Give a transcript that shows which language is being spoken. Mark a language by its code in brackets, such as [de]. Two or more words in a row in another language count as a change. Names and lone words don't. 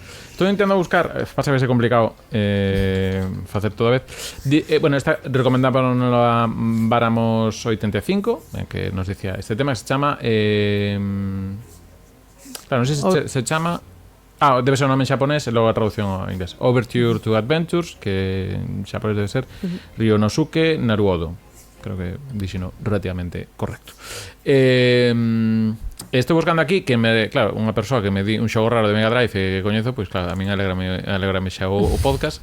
[gl] Estou intentando buscar, pasa que é complicado facer todo a vez. Bueno, esta recomendaba la Váramos 85, que nos dicía este tema que se chama claro, non sei se chama debe ser un nome en xaponés e logo a traducción en inglés. Overture to Adventures, que en xaponés debe ser Ryonosuke Naruodo. Creo que dixino relativamente correcto. Estou buscando aquí que claro, unha persoa que me di un xogo raro de Mega Drive que coñezo, pois claro, a min alegrame xa o podcast.